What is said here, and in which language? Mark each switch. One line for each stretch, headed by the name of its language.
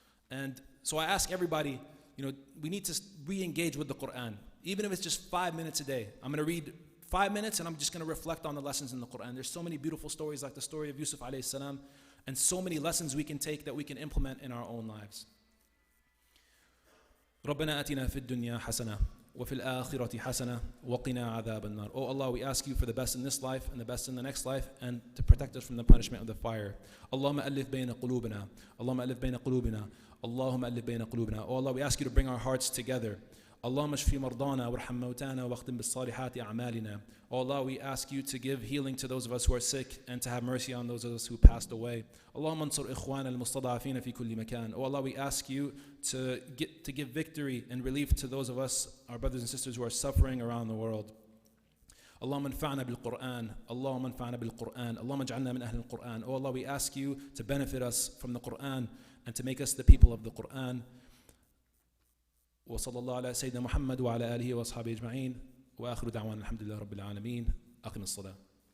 English: And so I ask everybody, we need to re-engage with the Quran. Even if it's just 5 minutes a day. I'm going to read 5 minutes and I'm just going to reflect on the lessons in the Quran. There's so many beautiful stories like the story of Yusuf alayhi salam, and so many lessons we can take that we can implement in our own lives.
Arabic: ربنا آتنا في الدنيا حسنة وفي الآخرة حسنة وقنا عذاب النار.
English: Oh Allah, we ask you for the best in this life and the best in the next life, and to protect us from the punishment of the fire.
Arabic: اللهم ألف بين قلوبنا اللهم ألف بين قلوبنا اللهم ألف بين قلوبنا.
English: Oh Allah, we ask you to bring our hearts together.
Arabic: اللهم اشف مرضانا وارحم موتانا واختم بالصالحات أعمالنا.
English: Oh Allah, we ask you to give healing to those of us who are sick and to have mercy on those of us who passed away.
Arabic: اللهم انصر إخوانا المستضعفين في كل مكان.
English: Oh Allah, we ask you to give victory and relief to those of us, our brothers and sisters who are suffering around the world.
Arabic: اللهم انفعنا بالقرآن اللهم انفعنا بالقرآن اللهم اجعلنا من أهل القرآن.
English: Oh Allah, we ask you to benefit us from the Quran and to make us the people of the Quran.
Arabic: وصلى الله على سيدنا محمد وعلى آله وأصحابه أجمعين وآخر دعوانا الحمد لله رب العالمين. أقم الصلاة.